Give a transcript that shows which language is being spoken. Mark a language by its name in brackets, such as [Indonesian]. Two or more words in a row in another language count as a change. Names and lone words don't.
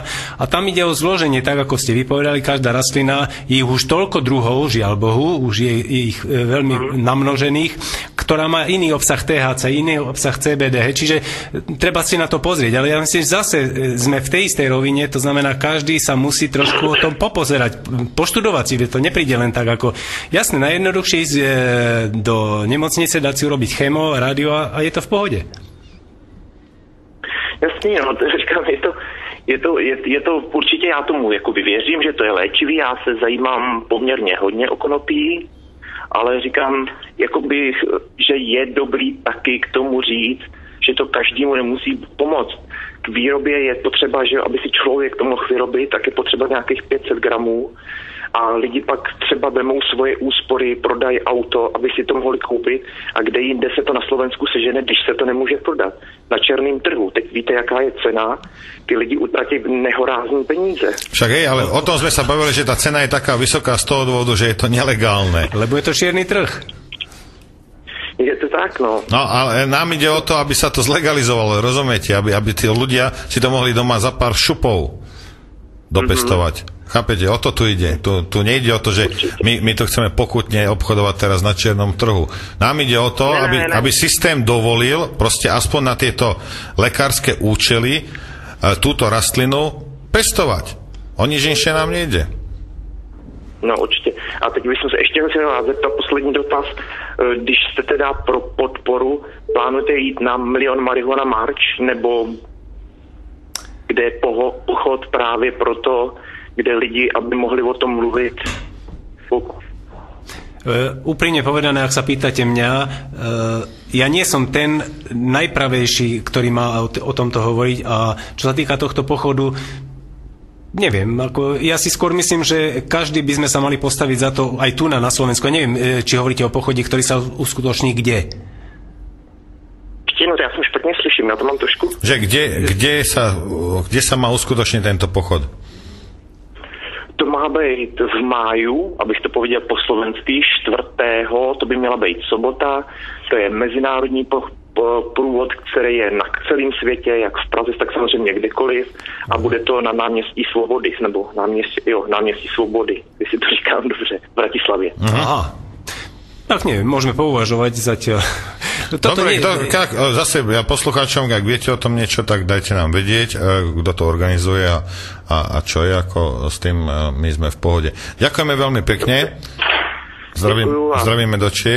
[Slovak] A tam ide o zloženie, tak ako ste vypovedali, každá rastlina, je už toľko druhov, žiaľ Bohu, už je ich veľmi namnožených, ktorá má iný obsah THC, iný obsah CBD. Čiže treba si na to pozrieť. Ale ja myslím, že zase sme v tej istej rovine, to znamená, každý sa musí trošku o tom popozerať, poštudovať si, to nepríde len tak ako... Jasné, najjednoduchšie ísť do nemocnice, dať si urobiť chemo, rádio a je to v pohode. [Czech] Jasně, no, říkám, je to určitě, já tomu jakoby věřím, že to je léčivý, já se zajímám poměrně hodně o konopí, ale říkám, jakoby, že je dobrý taky k tomu říct, že to každému nemusí pomoct. K výrobě je potřeba, že aby si člověk to mohl vyrobit, tak je potřeba nějakých 500 gramů a lidi pak třeba vemou svoje úspory, prodají auto, aby si to mohli koupit a kde jinde se to na Slovensku sežene, když se to nemůže prodat. Na černém trhu. Teď víte, jaká je cena, ty lidi utratí nehorázní peníze. [Slovak] Však hej, ale o tom sme sa bavili, že tá cena je taká vysoká z toho dôvodu, že je to nelegálne. Lebo je to čierny trh. Je to tak, no. No, ale nám ide o to, aby sa to zlegalizovalo, rozumiete? Aby tí ľudia si to mohli doma za pár šupov dopestovať. Chápete, o to tu ide. Tu nejde o to, že my to chceme pokutne obchodovať teraz na čiernom trhu. Nám ide o to, aby systém dovolil proste aspoň na tieto lekárske účely túto rastlinu pestovať. O nič inšie nám nejde. [Czech] No určitě. A teď bych se ještě chtěl zeptat poslední dotaz. Když jste teda pro podporu, plánujete jít na Milion Marihuana March, nebo kde je pochod právě proto, kde lidi, aby mohli o tom mluvit? [Slovak] Úprimne povedané, ak sa pýtate mňa, ja nie som ten najpravejší, ktorý má o tomto hovoriť, a čo sa týka tohto pochodu, neviem, ja si skôr myslím, že každý by sme sa mali postaviť za to aj tu na Slovensku. Neviem, či hovoríte o pochode, ktorý sa uskutoční kde? No, ja som špatne slyším, na to mám trošku. Že kde sa má uskutočniť tento pochod? [Czech] To má být v máju, abych to pověděl po slovensky, 4. to by měla být sobota, to je mezinárodní průvod, který je na celém světě, jak v Praze, tak samozřejmě kdekoliv, a bude to na náměstí Svobody, nebo náměstí Svobody, jestli to říkám dobře, v Bratislavě. [Slovak] Aha. Tak neviem, môžeme pouvažovať zatiaľ. Dobre, zase ja poslucháčom, ak viete o tom niečo, tak dajte nám vedieť, kto to organizuje a čo je, ako s tým my sme v pohode. Ďakujeme veľmi pekne. Zdravíme do Čiech.